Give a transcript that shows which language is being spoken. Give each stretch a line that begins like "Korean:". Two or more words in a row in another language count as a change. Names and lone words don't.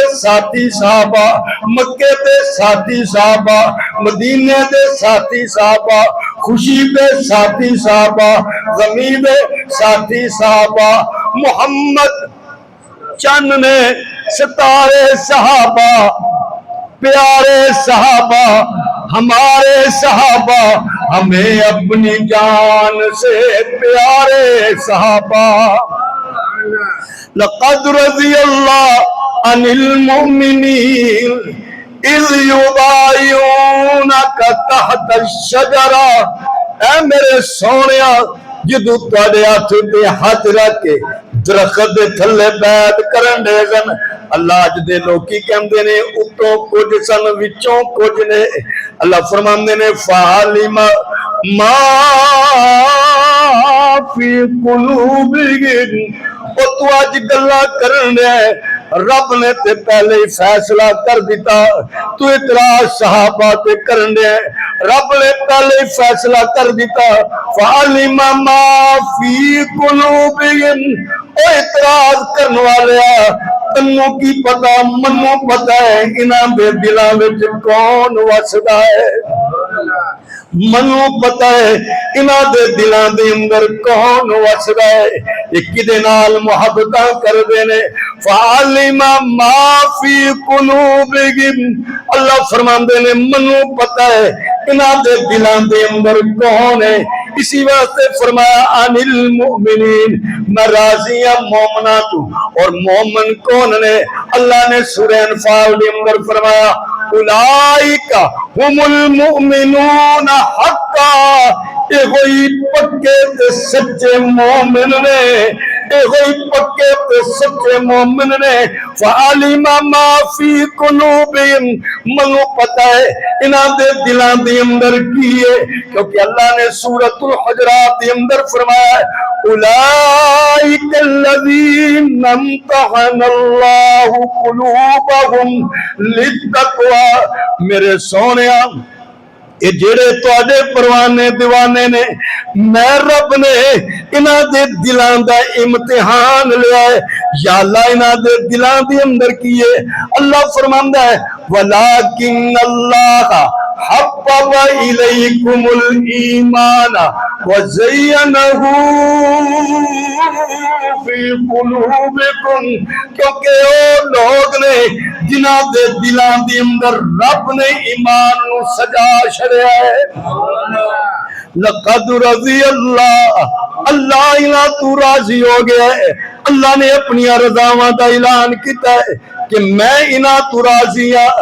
Punjabi: ਸਾਥੀ ਸਹਾਬਾ, ਮੱਕੇ ਦੇ ਸਾਥੀ ਸਹਾਬਾ, ਮਦੀਨੇ ਦੇ ਸਾਥੀ ਸਹਾਬਾ, ਖ਼ੁਸ਼ੀ ਦੇ ਸਾਥੀ ਸਹਾਬਾ, ਗ਼ਮੀ ਦੇ ਸਾਥੀ ਸਹਾਬਾ, ਮੋਹੰਮਦ ਚੰਦ ਨੇ ਸਿਤਾਰੇ ਸਹਾਬਾ, ਪਿਆਰੇ ਸਹਾਬਾ, ਹਮਾਰੇ ਸਹਾਬਾ,
Urdu: ہمیں اپنی جان سے پیارے صحابہ.
Arabic: لقد رضي الله عن المؤمنين إذ يبايعونك تحت الشجرة.
Punjabi: ਐ ਮੇਰੇ ਸੋਹਣਿਆ ਜਦੋਂ ਤੁਹਾਡੇ ਹੱਥ ਤੇ ਹਾਥ ਰੱਖ ਕੇ ਦਰਖ਼ਤ ਦੇ ਥੱਲੇ ਬੈਠ ਕਰਨ ਦੇ ਸਨ, ਅੱਲਾਹ ਅੱਜ ਦੇ ਲੋਕੀ ਕਹੰਦੇ ਨੇ ਉੱਤੋਂ ਕੁਛ ਸਨ ਵਿੱਚੋਂ ਕੁਛ ਨੇ। ਅੱਲਾਹ ਫ਼ਰਮਾਂਦੇ ਨੇ
Arabic: فعلم ما في قلوبهم.
Punjabi: ਓ ਤੂੰ ਅੱਜ ਗੱਲਾਂ ਕਰਨ ਦੇ, ਰੱਬ ਨੇ ਤੇ ਪਹਲੇ ਹੀ ਫ਼ੈਸਲਾ ਕਰ ਦਿੱਤਾ। ਤੂੰ ਇਤਰਾਜ਼ ਸਹਾਬਾ ਤੇ ਕਰਨ ਦੇ, ਰੱਬ ਨੇ ਪਹਲੇ ਹੀ ਫ਼ੈਸਲਾ ਕਰ ਦਿੱਤਾ।
Arabic: فعلم ما في قلوبهم.
Punjabi: ਓ ਇਤਰਾਜ਼ ਕਰਨੇ ਵਾਲੇ ਤੈਨੂੰ ਕੀ ਪਤਾ, ਮੈਨੂੰ ਪਤਾ ਹੈ ਇਨ੍ਹਾਂ ਦੇ ਦਿਲਾਂ ਵਿਚ ਕੌਣ ਵਸਦਾ ਹੈ। ਮੈਨੂੰ ਪਤਾ ਹੈ ਇਨ੍ਹਾਂ ਦੇ ਦਿਲਾਂ ਦੇ ਅੰਦਰ ਕੌਣ ਵਸਦਾ ਹੈ, ਯੇ ਕਿਦੇ ਨਾਲ ਮੁਹੱਬਤਾਂ ਕਰਦੇ ਨੇ।
Arabic: فعلم ما في قلوبهم.
Punjabi: ਅੱਲਾਹ ਫ਼ਰਮਾਂਦੇ ਨੇ ਮੈਨੂੰ ਪਤਾ ਹੈ ਇਨ੍ਹਾਂ ਦੇ ਦਿਲਾਂ ਦੇ ਅੰਦਰ ਕੌਣ ਹੈ। ਇਸੀ ਵਾਸਤੇ ਫ਼ਰਮਾਇਆ
Arabic: عن المؤمنين,
Punjabi: ਮੈਂ ਰਾਜ਼ੀ ਹੂੰ ਮੋਮਨਾਂ ਤੋਂ। ਔਰ ਮੋਮਨ ਕੌਣ ਨੇ? ਅੱਲਾਹ ਨੇ ਸੂਰਹ ਅਨਫ਼ਾਲ ਕੇ ਅੰਦਰ ਫ਼ਰਮਾਇਆ
Arabic: أولئك هم المؤمنون حقا.
Punjabi: ਯੇ ਕੋਈ ਪੱਕੇ ਤੇ ਸੱਚੇ ਮੋਮਿਨ ਨੇ, ਯੇ ਕੋਈ ਪੱਕੇ ਤੇ ਸੱਚੇ ਮੋਮਿਨ ਨੇ।
Arabic: فعلم ما في قلوبهم.
Punjabi: ਮੈਨੂੰ ਪਤਾ ਹੈ ਇਨ੍ਹਾਂ ਦੇ ਦਿਲਾਂ ਦੇ ਅੰਦਰ ਕੀ ਹੈ, ਕਿਉਂਕਿ ਅੱਲਾਹ ਨੇ ਸੂਰਤੁਲ ਹੁਜਰਾਤ ਕੇ ਅੰਦਰ ਫ਼ਰਮਾਇਆ
Arabic: أولئك الذين امتحن الله قلوبهم للتقوى.
Punjabi: ਮੇਰੇ ਸੋਹਣਿਆ ਯੇ ਜਿਹੜੇ ਤੁਹਾਡੇ ਪਰਵਾਨੇ ਦੀਵਾਨੇ ਨੇ, ਮੈਂ ਰੱਬ ਨੇ ਇਨ੍ਹਾਂ ਦੇ ਦਿਲਾਂ ਦਾ ਇਮਤਿਹਾਨ ਲਿਆ ਹੈ। ਯਾ ਅੱਲਾਹ ਇਨ੍ਹਾਂ ਦੇ ਦਿਲਾਂ ਦੇ ਅੰਦਰ ਕੀ ਹੈ? ਅੱਲਾਹ ਫ਼ਰਮਾਂਦਾ ਹੈ
Arabic: ولكن الله حبب إليكم الإيمان وزينه في قلوبكم.
Punjabi: ਕਿਉਂਕਿ ਵੋ ਲੋਗ ਨੇ ਜਿਨ੍ਹਾਂ ਦੇ ਦਿਲਾਂ ਦੇ ਅੰਦਰ ਰੱਬ ਨੇ ਈਮਾਨ ਨੂੰ ਸਜਾ ਛੱਡਿਆ ਹੈ।
Arabic: لقد رضي الله,
Punjabi: ਅੱਲਾਹ ਇਨ੍ਹਾਂ ਤੋਂ ਰਾਜ਼ੀ ਹੋ ਗਿਆ ਹੈ। ਅੱਲਾਹ ਨੇ ਅਪਨੀ ਰਜ਼ਾਵਾਂ ਦਾ ਐਲਾਨ ਕੀਤਾ ਹੈ ਕਿ ਮੈਂ ਇਨ੍ਹਾਂ ਤੋਂ ਰਾਜ਼ੀ ਹਾਂ।